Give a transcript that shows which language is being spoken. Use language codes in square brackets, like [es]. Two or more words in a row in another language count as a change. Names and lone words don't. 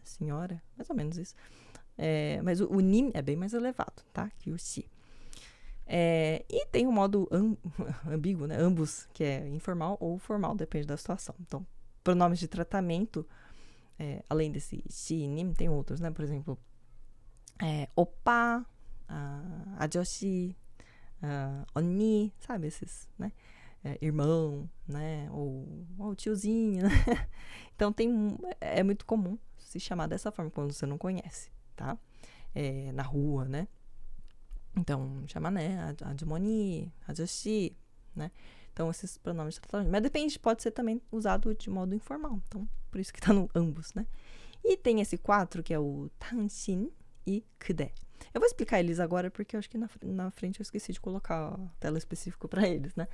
[pt] Senhora, mais ou menos isso. Mas o 님 é bem mais elevado, tá? Que o si. E tem o modo ambíguo, né? Ambos, que é informal ou formal, depende da situação. Então, pronomes de tratamento, além desse si, 님, tem outros, né? Por exemplo, [ko] 오빠, 아저씨, 언니, [pt] sabe? Esses, né? Irmão, né? Ou tiozinho, né? Então, é muito comum se chamar dessa forma quando você não conhece, tá? Na rua, né? Então, chama, né? [ko] 아주머니, 아저씨, [pt] né? Então, esses pronomes de tratamento. Mas depende, pode ser também usado de modo informal. Então, por isso que tá no ambos, né? E tem esse 4, que é o 당신 e 그대. Eu vou explicar eles agora, porque eu acho que na frente eu esqueci de colocar a tela específica para eles, né?